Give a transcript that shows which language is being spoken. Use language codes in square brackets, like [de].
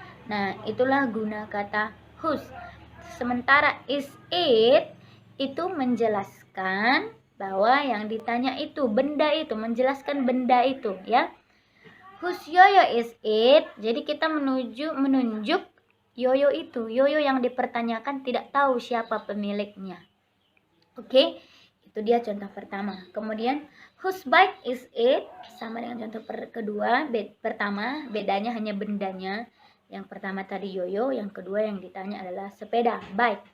[id] Nah, itulah guna kata whose. Sementara is it itu menjelaskan bahwa yang ditanya itu benda itu, menjelaskan benda itu, ya. [en] Whose yoyo is it? [id] Jadi kita menunjuk yoyo itu, yoyo yang dipertanyakan tidak tahu siapa pemiliknya. Oke? Itu dia contoh pertama. [en] Kemudian whose bike is it? [id] Sama dengan contoh kedua. Pertama bedanya hanya bendanya. Yang pertama tadi yoyo, yang kedua yang ditanya adalah sepeda, bike.